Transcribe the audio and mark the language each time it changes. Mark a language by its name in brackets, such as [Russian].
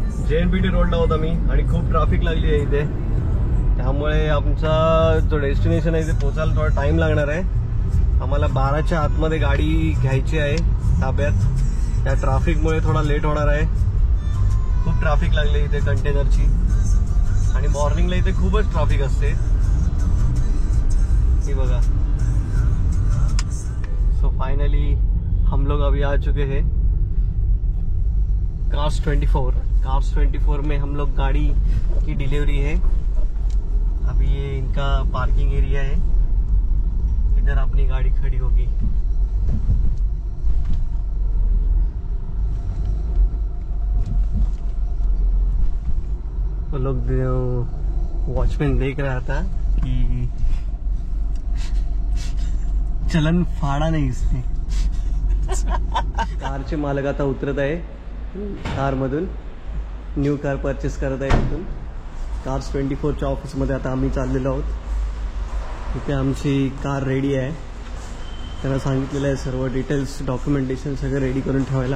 [Marathi] JNPT रोडला आहोत आम्ही आणि खूप ट्रॅफिक लागली आहे इथे. त्यामुळे आमचा जो डेस्टिनेशन आहे ते पोहोचायला थोडा टाइम लागणार आहे. आम्हाला 12च्या आतमध्ये गाडी घ्यायची आहे ताब्यात. त्या ट्रॅफिकमुळे थोडा लेट होणार आहे. खूप ट्रॅफिक लागली इथे कंटेनरची. आणि मॉर्निंगला इथे खूपच ट्रॅफिक असते. ये बघा. [Hindi] सो फाइनली हम लोग अभी आ चुके हैं कार्स 24 में. हम लोग गाड़ी की डिलीवरी है. अभी ये इनका पार्किंग एरिया है. इधर अपनी गाड़ी खड़ी होगी. तो लोग वॉचमैन देख रहा था कि चलन फाड़ा नहीं इसने. [Marathi] कारचे मालक आता उतरत आहे कार मधून. न्यू कार परचेस करत आहे तिथून. कार्स 24च्या ऑफिसमध्ये आता आम्ही चाललेलो आहोत. इथे आमची कार रेडी आहे. त्यांना सांगितलेलं आहे सर्व डिटेल्स, डॉक्युमेंटेशन सगळं रेडी करून ठेवायला.